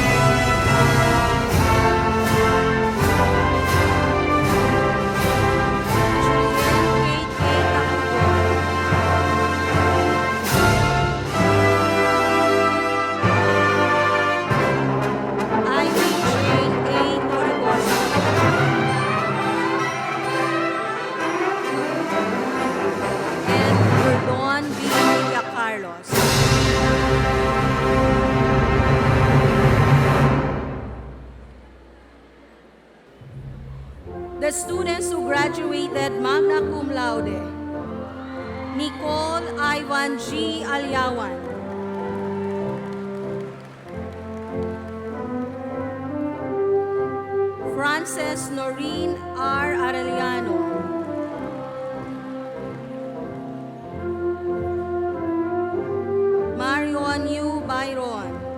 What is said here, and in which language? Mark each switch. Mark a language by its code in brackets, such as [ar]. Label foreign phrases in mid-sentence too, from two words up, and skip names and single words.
[en] Julian Kate A. Tacubo. Ivy Jane A. Torregosa. And Gordon B. Villa Carlos. The students who graduated [la] magna cum laude: [en] Nicole Ivan G. Alyawan. Frances Noreen R. Arellano. Marion U. Byron.